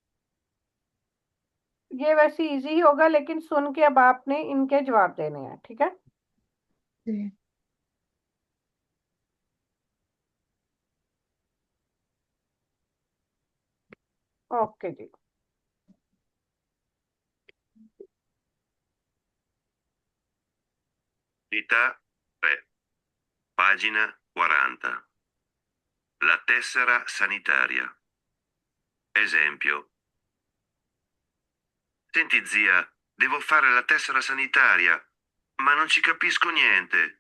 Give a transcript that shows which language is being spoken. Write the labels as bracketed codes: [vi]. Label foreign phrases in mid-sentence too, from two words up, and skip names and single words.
[hi] ये वैसे इजी ही होगा, लेकिन सुन के अब आपने इनके जवाब देने हैं, ठीक है। जी। ओके जी। [it] Unità 3, pagina 40. La tessera sanitaria. Esempio. Senti zia, devo fare la tessera sanitaria, ma non ci capisco niente.